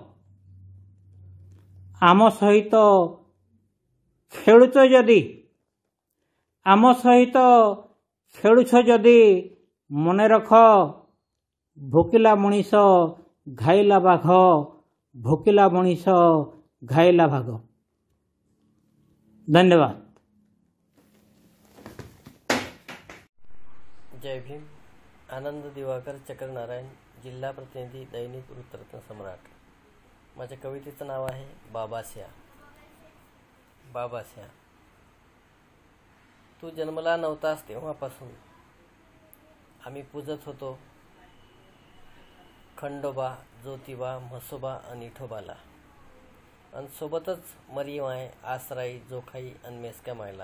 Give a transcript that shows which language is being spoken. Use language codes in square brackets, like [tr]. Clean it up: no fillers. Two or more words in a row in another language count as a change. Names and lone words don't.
[or] ଆମ ସହିତ ଖେଳୁଛ ଯଦି, ଆମ ସହିତ ଖେଳୁଛ ଯଦି ମନେ ରଖ, ଭୋକିଲା ମଣିଷ ଘାଇଲା ବାଘ, ଭୋକିଲା ମଣିଷ ଘାଇଲା ଭାଗ। [mr] धन्यवाद। जय भीम। आनंद दिवाकर चक्रनारायण, जिल्हा प्रतिनिधी, दैनिक वृत्तरत्न सम्राट। माझ्या कवितेचं नाव आहे बाबास्या। बाबास्या, तू जन्मला नव्हतास तेव्हापासून आम्ही पूजत होतो खंडोबा, ज्योतिबा, म्हसोबा आणि विठोबाला, आणि सोबतच मरीमाय, आसराई, जोखाई आणि मेसक्या मायला.